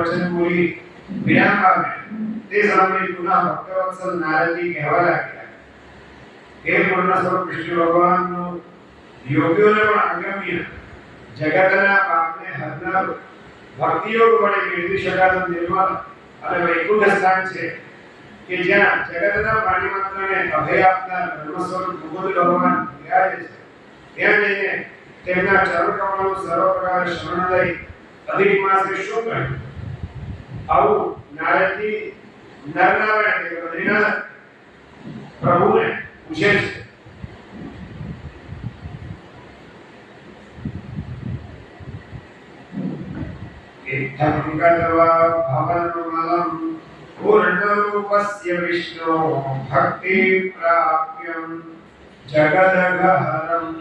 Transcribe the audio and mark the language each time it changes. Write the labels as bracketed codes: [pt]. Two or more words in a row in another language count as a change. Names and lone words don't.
[gu] વચન બોલી વિરામ પામે તે સમયે પુનઃ ભક્તવત્સલ નારદજી કહેવા લાગ્યા હે પૂર્ણ સ્વરૂપ વિષ્ણુ ભગવાનનું યોગીઓને પણ અગમ્ય, જગતના પાપને હરનાર, ભક્તિયોગ વડે મેળવી શકાતું નિર્મળ અને વૈકુંઠ સ્થાન છે કે જ્યાં જગતના પ્રાણી માત્રને અભય આપનાર બ્રહ્મ સ્વરૂપ મુકુંદ ભગવાન બિરાજે છે. ત્યાં જઈને તેમના ચરણ કમળનું સર્વ પ્રકારે શરણ લઈ અધિક માસે શું કહ્યું? આવું નારદજી નરનારાયણ એટલે બદ્રીનાથ પ્રભુને પૂછે છે. [sa] इत्थं गत्वा भवनमलं पूर्णरूपस्य विष्णो भक्ति प्राप्यं जगदघहरं